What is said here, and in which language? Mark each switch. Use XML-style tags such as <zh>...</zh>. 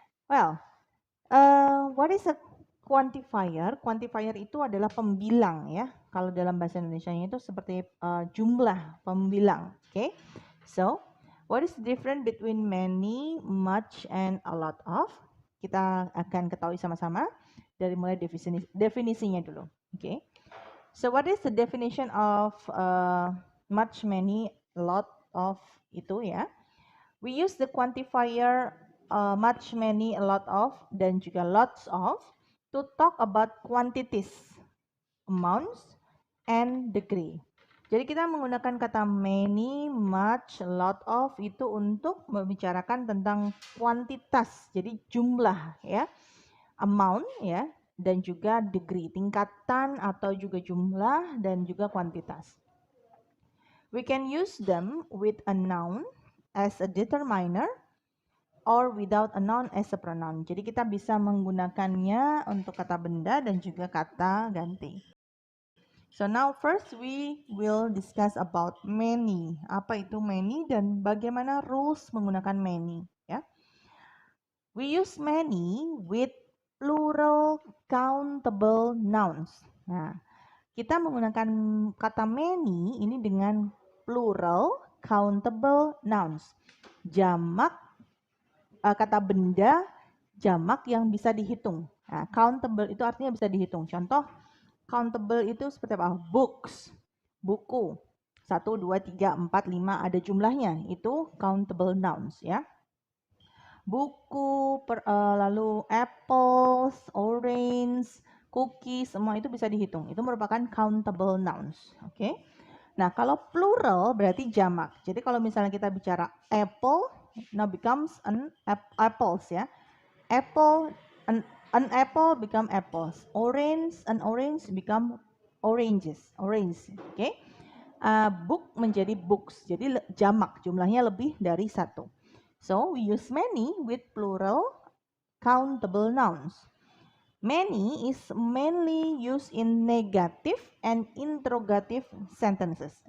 <en>Well, what is a quantifier?</en> <id>Quantifier itu adalah pembilang ya. Kalau dalam bahasa Indonesianya itu seperti jumlah pembilang. Oke?</id> <en>So, what is the difference between many, much, and a lot of?</en> <id>Kita akan ketahui sama-sama dari mulai definisinya dulu. Oke?</id> <en>So what is the definition of much, many, lot of</en> <id>itu ya?</id> <en>We use the quantifier much, many, a lot of</en> <id>dan juga</id> <en>lots of to talk about quantities, amounts, and degree.</en> <id>Jadi kita menggunakan kata many, much, lot of itu untuk membicarakan tentang kuantitas, jadi jumlah ya, amount ya, dan juga degree, tingkatan atau juga jumlah dan juga kuantitas.</id> <en>We can use them with a noun as a determiner or without a noun as a pronoun.</en> <id>Jadi kita bisa menggunakannya untuk kata benda dan juga kata ganti.</id> <en>So now first we will discuss about many.</en> <id>Apa itu many dan bagaimana rules menggunakan many ya.</id> <en>We use many with plural countable nouns.</en> <id>Nah, kita menggunakan kata many ini dengan</id> <en>plural countable nouns.</en> <id>Jamak kata benda jamak yang bisa dihitung. Nah, countable itu artinya bisa dihitung. Contoh countable itu seperti apa? Books, buku. 1, 2, 3, 4, 5 ada jumlahnya. Itu countable nouns ya. Buku, lalu apples, orange, cookies, semua itu bisa dihitung. Itu merupakan countable nouns. Oke. Nah, kalau plural berarti jamak. Jadi kalau misalnya kita bicara apple,</id> <en>now becomes an apples</en> <id>ya.</id> <en>Apple, an apple become apples. An orange become oranges. Orange. Oke. Book</en> <id>menjadi</id> <en>books.</en> <id>Jadi jamak, jumlahnya lebih dari satu.</id> <en>So, we use many with plural countable nouns. Many is mainly used in negative and interrogative sentences.</en>